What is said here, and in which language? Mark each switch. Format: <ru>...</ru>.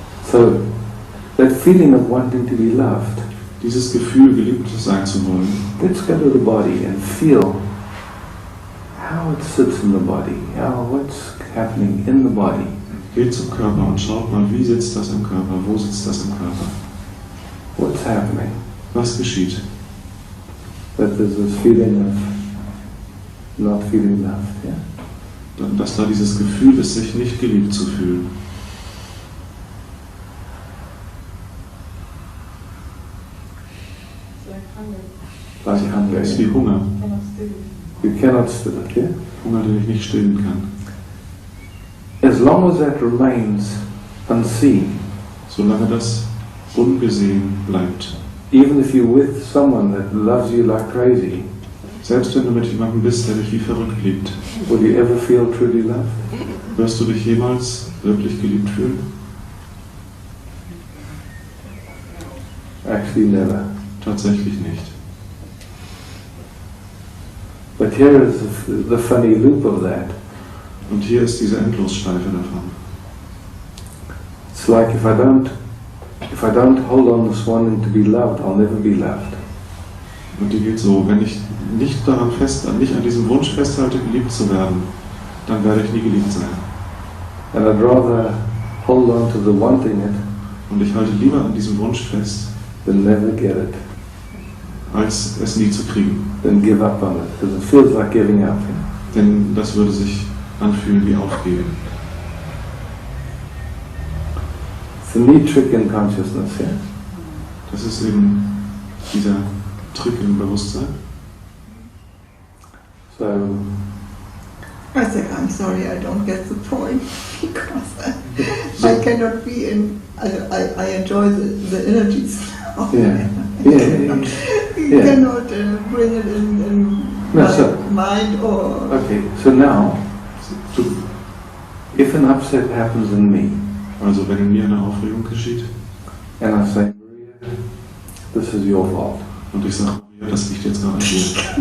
<en>So, that feeling of wanting to be loved,</en> <de>Dieses Gefühl, geliebt sein zu wollen,</de> <en>let's go to the body and feel how it sits in the body, what's happening in the body.</en> <de>geht zum Körper und schaut mal, wie sitzt das im Körper, wo sitzt das im Körper,</de> <en>What's happening?</en> <de>was geschieht.</de> <en>That there's this feeling of not feeling loved, yeah?</en> <de>Dass da dieses Gefühl ist, sich nicht geliebt zu fühlen.</de> <en>Like hunger.</en> <de>Das ist wie Hunger.</de> <en>You cannot still it, yeah?</en> <de>Hunger, den ich nicht stillen kann.</de> <en>As long as that remains unseen,</en> <de>Solange das ungesehen bleibt.</de> <en>even if you're with someone that loves you like crazy,</en> <de>Selbst wenn du mit jemandem bist, der dich wie verrückt liebt,</de> <en>will you ever feel truly loved?</en> <de>wirst du dich jemals wirklich geliebt fühlen?</de> <en>Actually, never.</en> <de>Tatsächlich nicht.</de> <en>But here is the funny loop of that.</en> <de>Und hier ist diese Endlosschleife davon.</de> <en>It's like if I don't hold on this wanting to be loved, I'll never be loved.</en> <de>Und die geht so, wenn ich nicht nicht an diesem Wunsch festhalte, geliebt zu werden, dann werde ich nie geliebt sein.</de> <en>And I'd rather hold on to the wanting it</en> <de>Und ich halte lieber an diesem Wunsch fest,</de> <en>than never get it,</en> <de>als es nie zu kriegen.</de> <en>than give up on it, because it feels like giving up.</en> <de>Denn das würde sich anfühlen wie aufgeben.</de> <en>It's a neat trick in consciousness, yeah?</en> <de>Das ist eben dieser Trick im Bewusstsein.</de> <en>So, I say, I'm sorry, I don't get the point because I cannot be in. I enjoy the energies. yeah. You cannot bring it in No, my so- mind or. Okay, so now, if an upset happens in me,</en> <de>Also wenn in mir eine Aufregung geschieht</de> <en>and I say, Maria, this is your fault,</en> <de>und ich sage, ja, das liegt jetzt gerade an dir.</de>